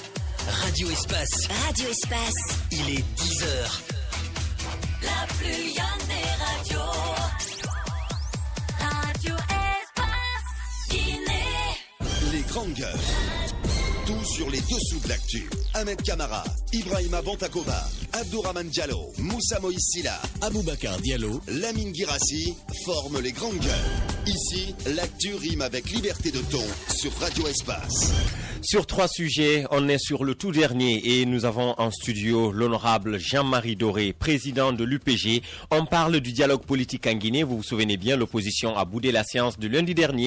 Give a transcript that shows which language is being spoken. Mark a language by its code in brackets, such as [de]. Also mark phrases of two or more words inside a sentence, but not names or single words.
[fr] Radio Espace. Il est 10h. plus y a des radios. Radio Espace Guinée. Les grandes gueules. Tout sur les dessous de l'actu. Ahmed Kamara, Ibrahima Bantakoba, Abdourahmane Diallo, Moussa Moïse Silla, Aboubacar Diallo, Lamine Guirassi forment les grandes gueules. Ici, l'actu rime avec liberté de ton sur Radio Espace. Sur 3 sujets, on est sur le tout dernier et nous avons en studio l'honorable Jean-Marie Doré, président de l'UPG. On parle du dialogue politique en Guinée. Vous vous souvenez bien, l'opposition a boudé la séance de lundi dernier.